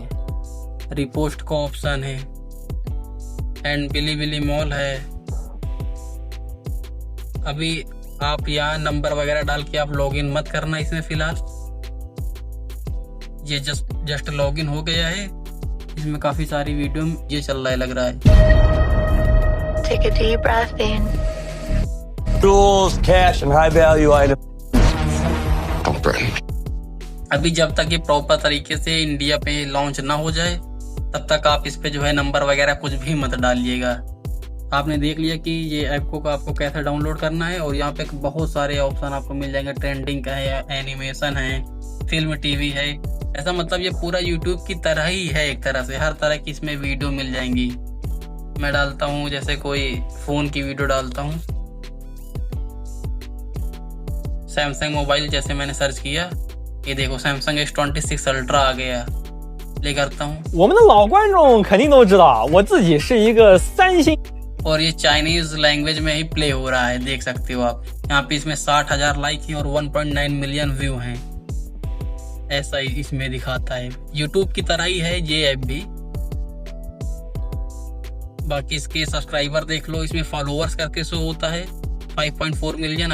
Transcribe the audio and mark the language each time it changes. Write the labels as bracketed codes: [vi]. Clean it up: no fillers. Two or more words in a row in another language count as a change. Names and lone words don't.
[hi] रिपोस्ट का ऑप्शन है, एंड बिलीबिली मॉल है। अभी आप यहाँ नंबर वगैरह डाल के आप लॉगिन मत करना इसमें। फिलहाल ये [en] just login [hi] हो गया है। इसमें काफ़ी सारी वीडियो ये चल रहा है, लग रहा है। [en] Take a deep breath in. Jewels, cash, and high value items. Don't threaten me. [hi] अभी जब तक ये प्रॉपर तरीके से इंडिया पे लॉन्च ना हो जाए तब तक आप इस पे जो है नंबर वगैरह कुछ भी मत डालिएगा। आपने देख लिया कि ये ऐप को आपको कैसे डाउनलोड करना है, और यहाँ पे बहुत सारे ऑप्शन आपको मिल जाएंगे। ट्रेंडिंग का है, एनिमेशन है, फिल्म, टीवी है। ऐसा मतलब ये पूरा यूट्यूब की तरह ही है, एक तरह से हर तरह की इसमें वीडियो मिल जाएंगी। मैं डालता हूँ जैसे कोई फोन की वीडियो डालता हूँ, सैमसंग मोबाइल जैसे मैंने सर्च किया, ये देखो सैमसंग S26 अल्ट्रा आ गया। प्ले करता हूँ। [zh] 我们的老观众肯定都知道，我自己是一个三星。 [hi] और ये [en] Chinese language [hi] में ही प्ले हो रहा है, देख सकते हो आप। यहाँ पे इसमें 60,000 लाइक हैं और 1.9 [en] million view [hi] हैं। ऐसा ही इसमें दिखाता है, यूट्यूब की तरह ही है ये ऐप भी। बाकी इसके सब्सक्राइबर देख लो, इसमें फॉलोअर्स करके शो होता है 5.4 मिलियन।